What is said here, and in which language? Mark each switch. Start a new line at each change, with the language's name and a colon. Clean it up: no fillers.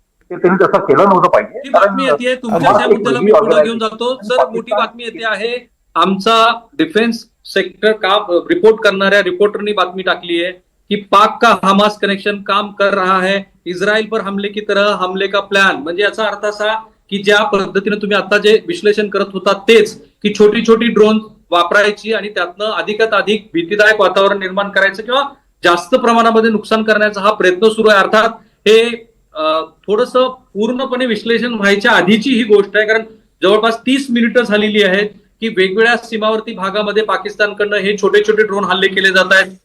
Marathi: ते त्यांनी तसं केलं नव्हतं पाहिजे. बातमी येते तुमच्या मुद्द्याला मी पुढे घेऊन जातो. सर, मोठी बातमी येते आहे. आमचा डिफेन्स सेक्टर का रिपोर्ट करणाऱ्या रिपोर्टरनी बातमी टाकली आहे
Hindi: कि पाक का हमास कनेक्शन काम कर रहा है, इस्रायल पर हमले की तरह हमले का प्लान.
Marathi: म्हणजे याचा अर्थ असा की ज्या पद्धतीने तुम्ही आता जे विश्लेषण करत होता तेच, की छोटी छोटी ड्रोन वापरायची आणि त्यातनं अधिकात अधिक भीतीदायक वातावरण निर्माण करायचं किंवा जास्त प्रमाणामध्ये नुकसान करण्याचा हा प्रयत्न सुरू आहे. अर्थात हे थोडस पूर्णपणे विश्लेषण व्हायच्या आधीची ही गोष्ट आहे, कारण जवळपास 30 मिनिटं झालेली आहेत की वेगवेगळ्या सीमावर्ती भागामध्ये पाकिस्तानकडनं हे छोटे छोटे ड्रोन हल्ले केले जात आहेत.